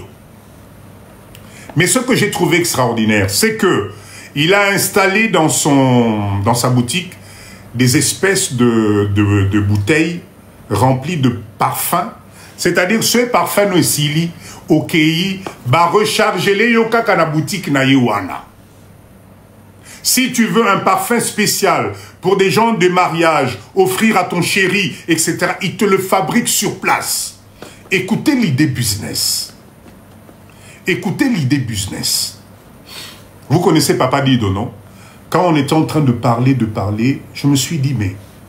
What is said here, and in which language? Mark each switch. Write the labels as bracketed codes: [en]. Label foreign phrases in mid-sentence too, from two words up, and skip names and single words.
[fr] Mais ce que j'ai trouvé extraordinaire, c'est que il a installé dans sa boutique des espèces de bouteilles remplies de parfums. C'est-à-dire, ce parfum aussi, au Kei, va recharger les [ln] yoka na boutique na Iwana. [fr] Si tu veux un parfum spécial pour des gens de mariage, offrir à ton chéri, etc., il te le fabrique sur place. Écoutez l'idée business. Écoutez l'idée business. Vous connaissez Papa Dido, non? Quand on était en train de parler, je me suis dit, mais...